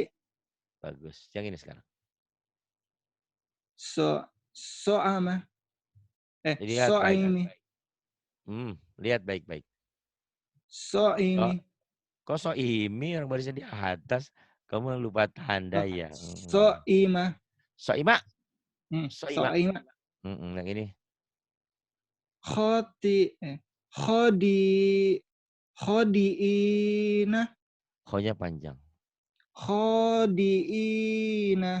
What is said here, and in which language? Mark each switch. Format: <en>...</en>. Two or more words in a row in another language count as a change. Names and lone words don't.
<id>Bagus. Yang ini sekarang. So'ama. Lihat So'imi. Lihat baik-baik. So'imi. Kok so'imi orang barisnya di atas? Kamu lupa tanda ya. So'ima. So'ima. So'ima. Yang ini. Khodi'ina. Khonya panjang. Khodi'ina.</id>